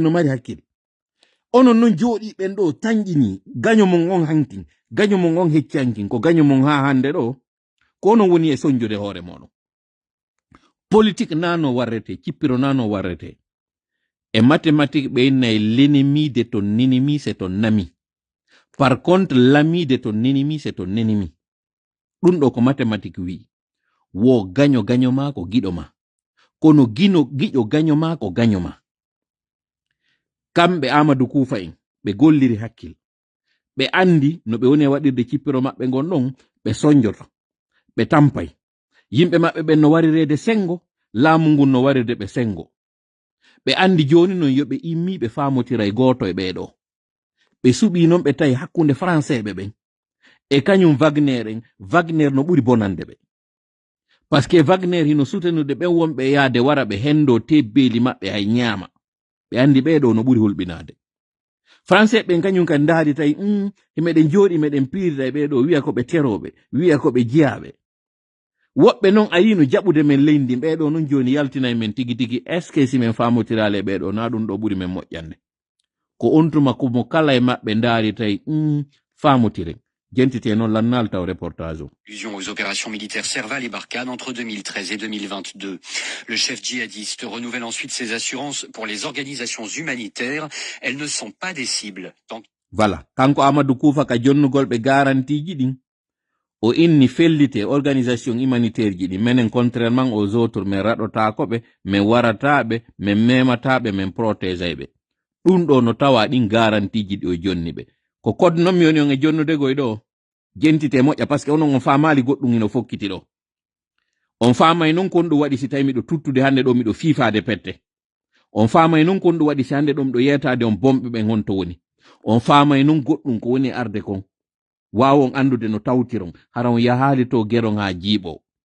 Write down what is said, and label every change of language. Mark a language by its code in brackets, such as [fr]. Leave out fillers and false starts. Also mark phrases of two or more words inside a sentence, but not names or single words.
[ff] no mari hakkil onon non jooɗi ɓen ɗo tanƴini gaño mon on hankin gaño mon on heccankin ko gaño mon ha hande ɗo ko onon woni e soñjude hoore moɗon politique nano warrete cippiro nano warrete e mathématique ɓe innayi [fr] l'ennemi de ton ennemi c'est ton ami par contre l'ami de ton ennemi c'est ton ennemi [ff] ɗum ɗo ko mathématique wi wo gaño gaño ma ko giɗo ma kono giƴo gaño ma ko gaño ma kamɓe Amadou Koufa en ɓe golliri hakkil ɓe andi no ɓe woni e waɗirde cippiro maɓɓe gon ɗon ɓe soñjoto ɓe tampay yimɓe maɓɓe ɓen no warirede sengo laamu ngun no warirde ɓe sengo ɓe andi joni non yoɓe immi ɓe famotira e goto e ɓeɗo ɓe suɓi non ɓe tawi hakkunde français ɓe ɓen e kañum Wagner no ɓuri bonande ɓe par ce que Wagner hino sutenude ɓen wonɓe yaade wara ɓe hendo tebbeli maɓɓe hay ñaama ɓe andi ɓeɗo no ɓuri hulɓinade français ɓen kañum kan ndaari tawi meɗen jooɗi meɗen piirida e ɓeɗo wiya ko ɓe teroɓe wiya ko ɓe jiyaɓe woɓɓe non ayino jaɓude men leydi ɓeɗo non joni yaltinay men tigi tigi [fr] est ce que si [ff] men famotirale ɓeɗo na ɗum ɗo ɓuri men moƴƴande ko on tuma komo kala e maɓɓe ndaari tawi famotiren jentite non lannal taw reportage o. [fr] Allusion aux opérations militaires Serval et Barkhane entre 2013 et 2022. Le chef djihadiste renouvelle ensuite ses assurances pour les organisations humanitaires. Elles ne sont pas des cibles. Voilà, [ff] kanko Amadou Koufa ka jonnugol be garantiji din o inni fellite [fr] organisation humanitaire [ff] ji ɗi menen [fr] contrairement aux autres [ff] min raɗotako ɓe min warataɓe min memataɓe min protégé ɓe ɗum ɗo no tawa ɗin garantiji ɗi o jonni ɓe ko code non mi woni on e jonnude goy ɗo jentite moƴƴa [fr] par ce que [ff] onon on famali goɗɗum ino fokkiti ɗo on famay non kon ɗum waɗi si tawi miɗo tuttude hande ɗo miɗo fifade pette on famay non kon ɗum waɗi si hande ɗo miɗo yetade on bomɓe ɓen honto woni on famay non goɗɗum ko woni arde kon wawon andude no tawtiron hara on yahali to geron ha jiiɓo